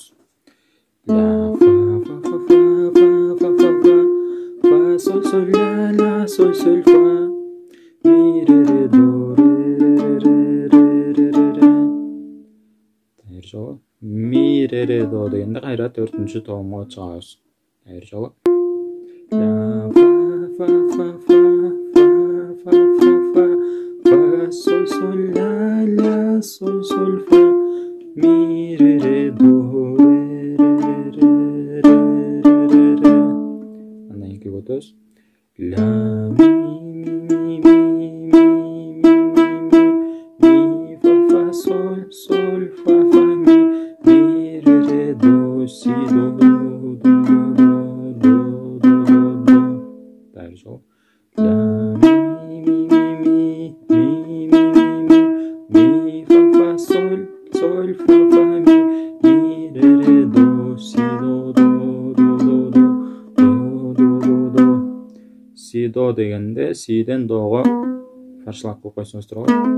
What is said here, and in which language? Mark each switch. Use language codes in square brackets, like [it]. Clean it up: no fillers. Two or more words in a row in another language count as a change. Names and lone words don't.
[ky] Ла, фа, сол, соль, ла, соль, фа, ми, ре, до, ре. Дайыр жолу. Ми, ре, до дегенде кайра 4-томго чыгабыз. Дайыр жолу. Ла, fa, sol, la, sol, fa, mi, re, do, re. Андан кийинки көтөбүз. La, mi, fa, sol, fa, mi, re, do, si, do. Дайыр жолу. La, mi, fa, sol, fa, mi, re, do, si, do. Si, do дегенде сиден доого фаршылап кылып койсоңуздар болот.